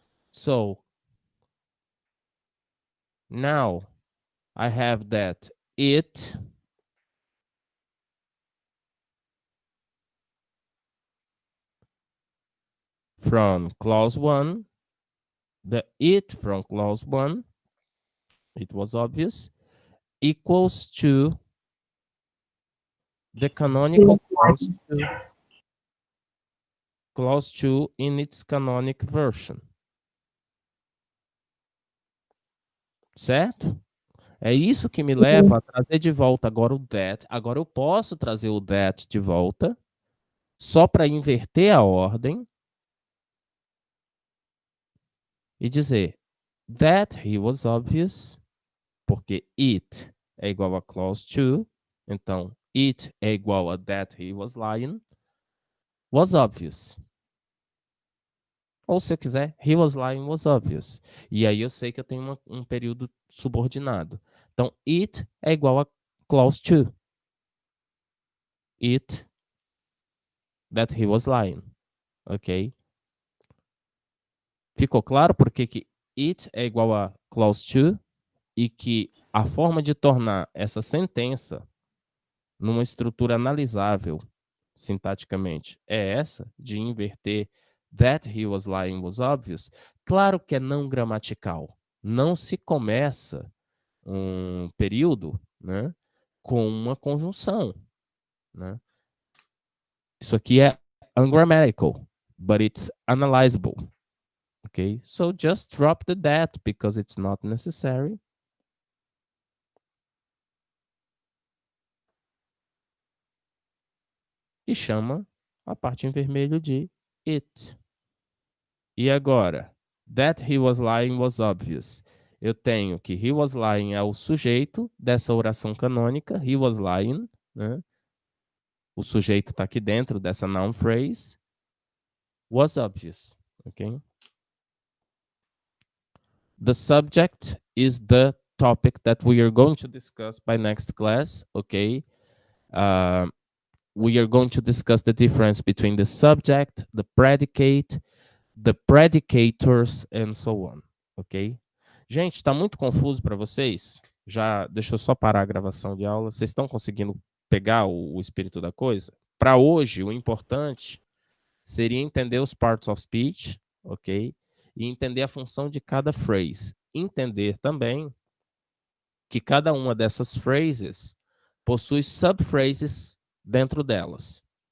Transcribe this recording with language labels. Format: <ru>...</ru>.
<en>So now I have that it from clause 1, the it from clause 1, it was obvious, equals to the canonical clause 2 in its canonic version.</en> <pt>Certo? É isso que me leva a trazer de volta agora o that. Agora eu posso trazer o that de volta, só para inverter a ordem e dizer</pt> <en>that he was obvious,</en> <pt>porque it é igual a clause 2, então it é igual a</pt> <en>that he was lying, was obvious.</en> <pt>Ou se eu quiser,</pt> <en>he was lying was obvious.</en> <pt>E aí eu sei que eu tenho um período subordinado. Então, it é igual a clause 2.</pt> <en>It, that he was lying. Ok?</en> <pt>Ficou claro por que it é igual a clause 2 e que a forma de tornar essa sentença numa estrutura analisável sintaticamente é essa, de inverter</pt> <en>that he was lying was obvious?</en> <pt>Claro que é não gramatical. Não se começa um período, né, com uma conjunção, né? Isso aqui é</pt> <en>ungrammatical, but it's analyzable. Okay? So just drop the that because it's not necessary.</en> <pt>E chama a parte em vermelho de it. E agora?</pt> <en>That he was lying was obvious.</en> <pt>Eu tenho que</pt> <en>he was lying</en> <pt>é o sujeito dessa oração canônica.</pt> <en>He was lying,</en> <pt>né? O sujeito está aqui dentro dessa noun phrase.</pt> <en>Was obvious, ok? The subject is the topic that we are going to discuss by next class, okay? We are going to discuss the difference between the subject, the predicate, the predicators, and so on, ok?</en> <pt>Gente, está muito confuso para vocês? Já, deixa eu só parar a gravação de aula. Vocês estão conseguindo pegar o espírito da coisa? Para hoje, o importante seria entender os parts of speech, ok? E entender a função de cada phrase. Entender também que cada uma dessas phrases possui subphrases dentro delas.</pt>